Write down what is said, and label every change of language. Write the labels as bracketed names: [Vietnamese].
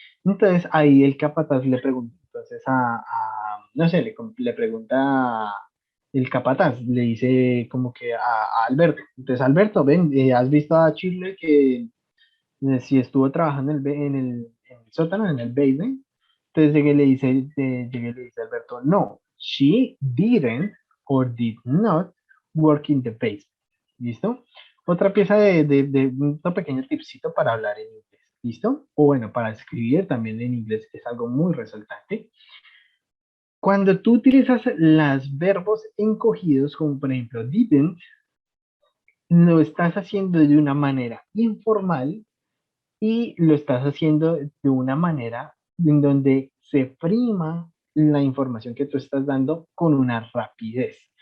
[Spanish] Entonces ahí el capataz le pregunta, entonces no sé, le pregunta el capataz, le dice como que a Alberto, entonces Alberto, ven, ¿has visto a Chile que si estuvo trabajando en el sótano, en el basement? Entonces llegué y le dice a [English] Alberto, no, she didn't or did not work in the basement. [Spanish] ¿Listo? Otra pieza de un pequeño tipcito para hablar en inglés. ¿Listo? O bueno, para escribir también en inglés es algo muy resaltante. Cuando tú utilizas los verbos encogidos, como por ejemplo didn't, lo estás haciendo de una manera informal y lo estás haciendo de una manera en donde se prima la información que tú estás dando con una rapidez.